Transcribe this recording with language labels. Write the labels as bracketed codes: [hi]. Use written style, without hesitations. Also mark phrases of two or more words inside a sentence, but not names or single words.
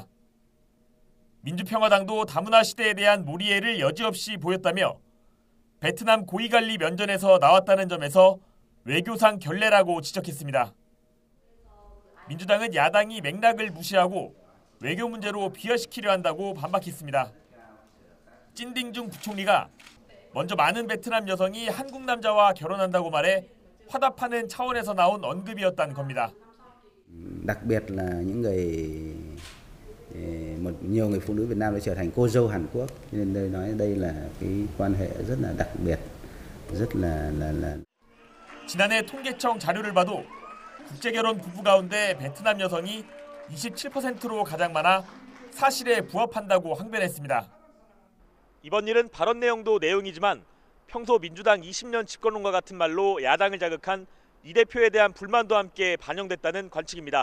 [ko] 민주평화당도 다문화 시대에 대한 몰이해를 여지없이 보였다며 베트남 고위관리 면전에서 나왔다는 점에서 외교상 결례라고 지적했습니다. 민주당은 야당이 맥락을 무시하고 외교 문제로 비화시키려 한다고 반박했습니다. 찐딩중 부총리가 먼저 많은 베트남 여성이 한국 남자와 결혼한다고 말해 화답하는 차원에서 나온 언급이었다는 겁니다. [vi] đặc biệt là những nhiều người phụ nữ Việt Nam đã trở thành cô dâu Hàn Quốc, nên tôi nói đây là cái quan hệ rất là đặc biệt, rất là [ko] 지난해 통계청 자료를 봐도 국제결혼 부부 가운데 베트남 여성이 27%로 가장 많아 사실에 부합한다고 항변했습니다. 이번 일은 발언 내용도 내용이지만 평소 민주당 20년 집권론과 같은 말로 야당을 자극한 이 대표에 대한 불만도 함께 반영됐다는 관측입니다.